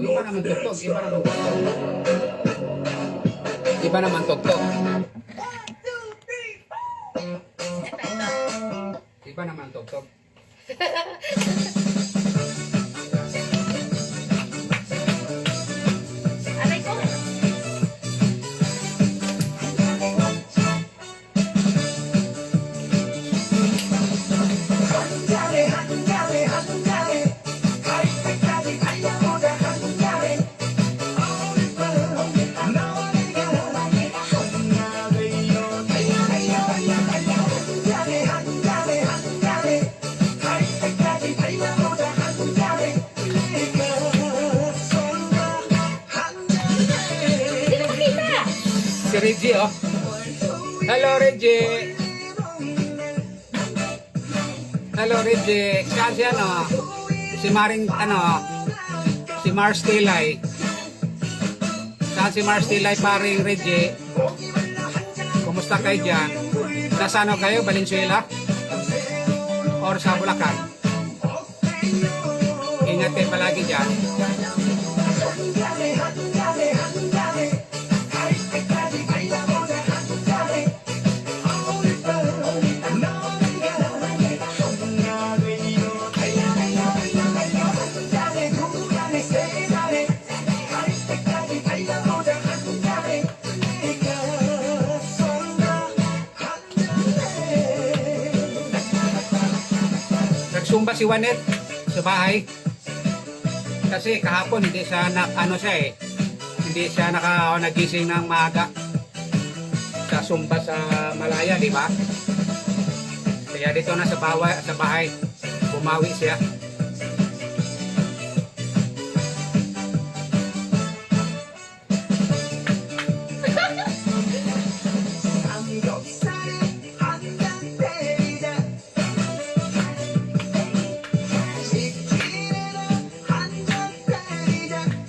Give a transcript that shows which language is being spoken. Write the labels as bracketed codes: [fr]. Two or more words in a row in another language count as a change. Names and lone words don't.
[tl] Iba naman tugtog, iba naman tugtog. Iba naman tugtog. Ito, ito. Iba naman tugtog. Aray ko. [ko] 한잔해 한잔해 한잔해 갈 때까지 달려보자 한잔해 오늘 밤 너와 내가 한잔해요 달려 한잔해 한잔해 한잔해 갈 때까지 달려보자 한잔해 내가 손과 한잔해 [tl] Hindi ko makita. Si Reggie, oh. Hello, Reggie. Hello, Reggie. Saan si ano? Si Maring, ano? Si Mars Tilay. Saan si Mars Tilay, paring Reggie? Kumusta kayo dyan? Nasa ano kayo? Valenzuela? Or sa Bulacan? Ingat kayo palagi dyan. [ko] 한잔해 한잔해 한잔해 갈 때까지 달려보자 한잔해 오늘 밤 너와 내가 한잔해요 달려 한잔해 두 잔에 세 잔에 갈 때까지 달려보자 한잔해 내가 손과 한잔해 [tl] Nagsumba si Juanet sa bahay. Kasi kahapon hindi siya hindi siya nagising ng maaga sa sumba sa Malaya, di ba? Kaya dito na sa bahay bumawi siya. [ko] 삼겹살에 한잔 때리자 치킨에다 한잔 때리자